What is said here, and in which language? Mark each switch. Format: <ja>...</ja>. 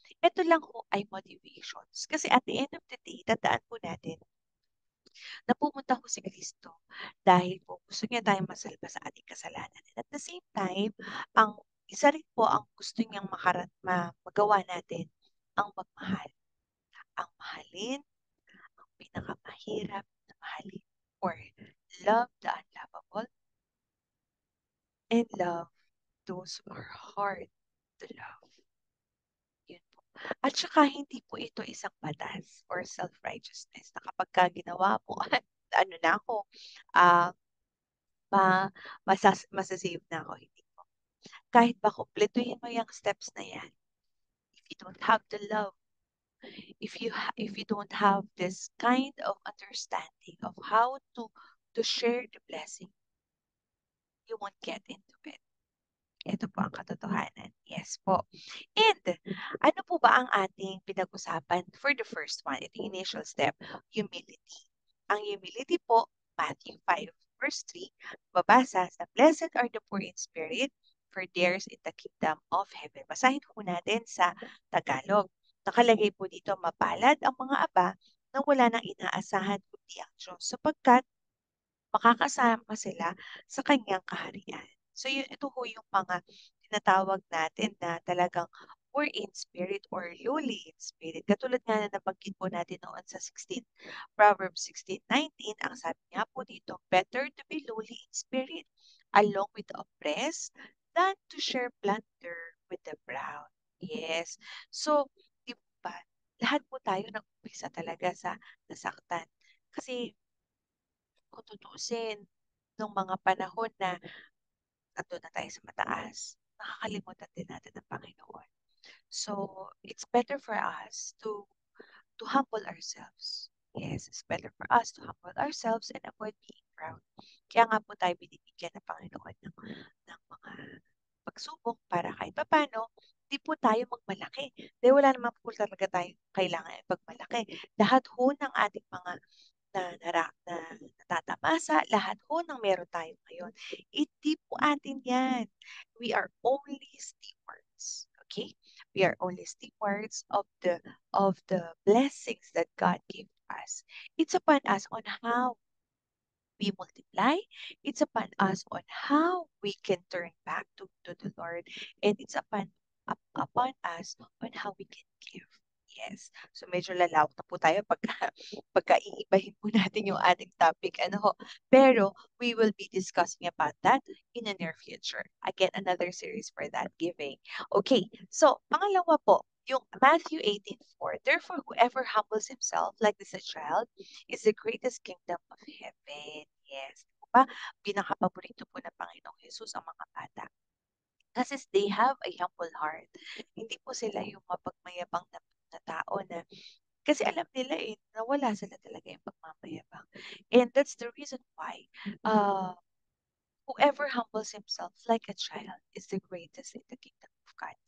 <tl>Ito lang ho ay motivations. Kasi</tl> <en>at the end of the day,</en> <tl>tandaan po natin na pumunta ho si Kristo dahil po gusto niya tayong masalba sa ating kasalanan.</tl> <en>And at the same time,</en> <tl>ang isa rin po ang gusto niyang magawa natin ang magmahal. Ang mahalin, ang pinakamahirap na mahalin.</tl> <en>Or love the unlovable and love those who are hard to love.</en> <tl>Yun po. At saka hindi po ito isang batas or self-righteousness na kapag ka ginawa mo, ano na ako, ah, masasave na ako. Hindi po. Kahit ba kumpletuhin mo yung steps na yan,</tl> <en>if you don't have the love, if you don't have this kind of understanding of how to share the blessing, you won't get into it.</en> <tl>Ito po ang katotohanan. Yes po. And ano po ba ang ating pinag-usapan</tl> <en>for the first one?</en> <tl>Ito yung</tl> <en>initial step, humility.</en> <tl>Ang humility po,</tl> <en>Matthew 5 verse 3,</en> <tl>babasa sa</tl> <en>Blessed are the poor in spirit, for theirs is the kingdom of heaven.</en> <tl>Basahin po natin sa Tagalog. Nakalagay po dito, mapalad ang mga aba na wala nang inaasahan kundi ang Diyos sapagkat makakasama sila sa kanyang kaharian. So ito ho yung mga tinatawag natin na talagang</tl> <en>poor in spirit or lowly in spirit.</en> <tl>Katulad nga na nabanggit po natin noon sa Proverbs 16:19, ang sabi nga po dito,</tl> <en>better to be lowly in spirit along with the oppressed than to share plunder with the proud. Yes.</en> <tl>So, di ba, lahat po tayo nag-umpisa talaga sa nasaktan. Kasi kung tutuusin, nung mga panahon na nandun na tayo sa mataas, nakakalimutan din natin ang Panginoon.</tl> <en>So, it's better for us to humble ourselves. Yes, it's better for us to humble ourselves and avoid being proud.</en> <tl>Kaya nga po tayo binibigyan ng Panginoon ng mga pagsubok para kahit papano, di po tayo magmalaki. Dahil wala naman po talaga tayo kailangan pagmalaki. Lahat ho ng ating mga na natatamasa, lahat ho ng meron tayo ngayon. Hindi po atin yan.</tl> <en>We are only stewards. Okay? We are only stewards of the blessings that God gave us. It's upon us on how we multiply. It's upon us on how we can turn back to the Lord. And it's upon us on how we can give. Yes.</en> <tl>So medyo lalawak na po tayo pagka iibahin po natin yung ating topic. Ano ho?</tl> <en>Pero we will be discussing about that in the near future. Again, another series for that giving. Okay. So,</en> <tl>pangalawa po, yung</tl> <en>Matthew 18:4. Therefore, whoever humbles himself like this a child is the greatest kingdom of heaven. Yes. Diba?</en> <tl>Pinakapaborito po ng Panginoong Jesus ang mga bata. Kasi</tl> <en>they have a humble heart.</en> <tl>Hindi po sila yung mapagmayabang na tao na kasi alam nila na wala sila talaga yung pagmamayabang.</tl> <en>And that's the reason why uh, whoever humbles himself like a child is the greatest in the kingdom of God.</en>